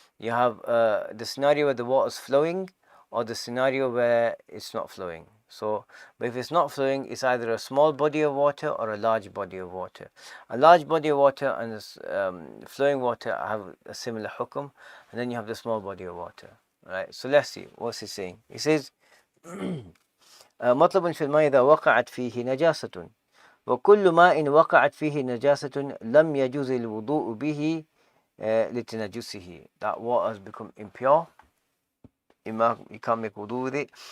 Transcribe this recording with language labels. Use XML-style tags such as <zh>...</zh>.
<en>You have the scenario where the water is flowing, or the scenario where it's not flowing. So, but if it's not flowing, it's either a small body of water or a large body of water. A large body of water and flowing water have a similar hukum, and then you have the small body of water. Right? So let's see, what's he saying? He says,</en> <ar>مطلب في الماء إذا وقعت فيه نجاسة وكل ماء وقعت فيه نجاسة لم يجوز الوضوء به لتنجسه.</ar> <en>That water has become impure. You can't make wudu with it.</en>